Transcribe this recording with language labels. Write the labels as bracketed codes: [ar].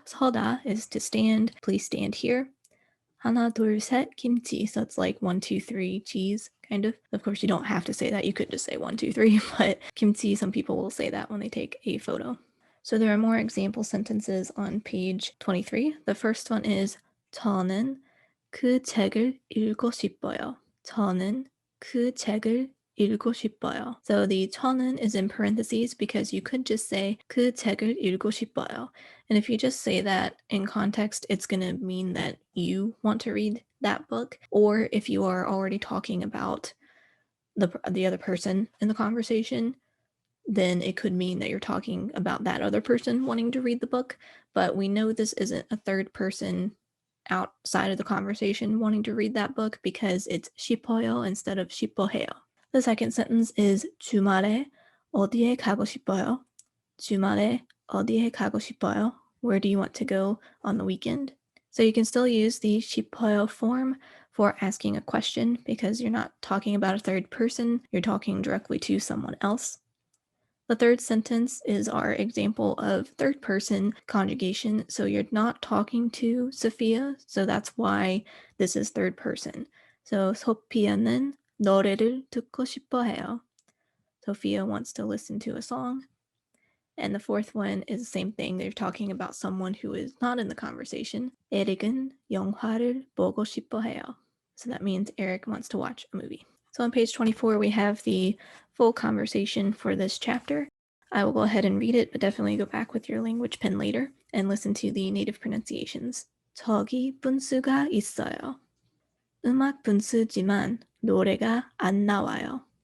[en] 서다 is to stand, please stand here. [ko] 하나, 둘, 셋, 김치. [en] So it's like 1, 2, 3, cheese, kind of. Of course, you don't have to say that. You could just say 1, 2, 3, but kimchi, some people will say that when they take a photo. So there are more example sentences on page 23. The first one is [ko] 저는 그 책을 읽고 싶어요. 저는 그 책을 읽고 싶어요. [en] So the 저는 is in parentheses because you could just say 그 책을 읽고 싶어요. And if you just say that in context, it's going to mean that you want to read that book. Or if you are already talking about the other person in the conversation, then it could mean that you're talking about that other person wanting to read the book. But we know this isn't a third person outside of the conversation wanting to read that book because it's 싶어요 instead of 싶어해요. The second sentence is [ko] 주말에 어디에 가고 싶어요? 주말에 어디에 가고 싶어요? [en] Where do you want to go on the weekend? So you can still use the 싶어요 form for asking a question because you're not talking about a third person, you're talking directly to someone else. The third sentence is our example of third person conjugation. So you're not talking to Sophia, so that's why this is third person. [ko] So 소피아는 노래를 듣고 싶어 해요. [en] Sophia wants to listen to a song. And the fourth one is the same thing. They're talking about someone who is not in the conversation. [ko] 에릭은 영화를 보고 싶어 해요. [en] So that means Eric wants to watch a movie. So on page 24, we have the full conversation for this chapter. I will go ahead and read it, but definitely go back with your language pen later and listen to the native pronunciations. [ko] 저기 분수가 있어요. 음악 분수지만 노래가 안 나와요.